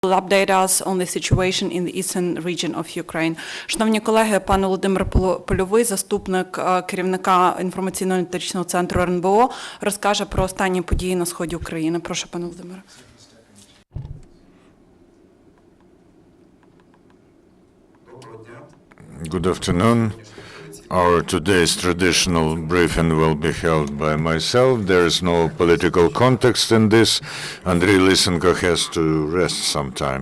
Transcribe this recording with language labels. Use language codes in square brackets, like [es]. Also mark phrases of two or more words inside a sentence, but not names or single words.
[en] will update us on the situation in the eastern region of Ukraine. [uk] Шановні колеги, пан Володимир Польовий, заступник керівника інформаційно-аналітичного центру РНБО, розкаже про останні події на сході України. Прошу, пане Володимире. [en] Good afternoon. Our today's traditional briefing will be held by myself. There is no political context in this. Andriy Lysenko has to rest sometime.